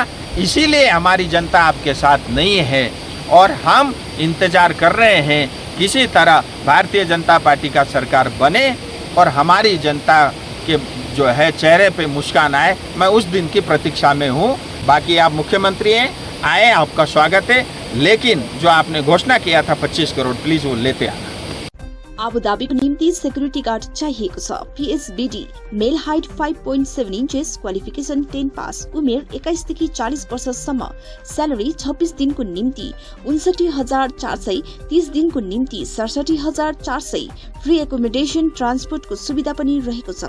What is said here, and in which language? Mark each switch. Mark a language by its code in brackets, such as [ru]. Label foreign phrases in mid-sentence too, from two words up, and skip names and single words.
[hi] इसीलिए हमारी जनता आपके साथ नहीं है और हम इंतज़ार कर रहे हैं किसी तरह भारतीय जनता पार्टी का सरकार बने और हमारी जनता के जो है चेहरे पे मुस्कान आए। मैं उस दिन की प्रतीक्षा में हूँ। बाकी आप मुख्यमंत्री हैं, आए, आपका स्वागत है, लेकिन जो आपने घोषणा किया था 25 करोड़, प्लीज वो लेते आना। [ne] आबुधाबीको निम्ति [en] security guard [ne] चाहिएको छ। PSBD, [en] male height 5.7 inches, [ne] क्वालिफिकेसन 10 पास, उमेर 21 देखि 40 वर्षसम्म, स्यालेरी 26 दिनको निम्ति 59,400, 30 दिनको निम्ति 67,400, [en] free accommodation, [ne] ट्रान्सपोर्टको सुविधा पनि रहेको छ।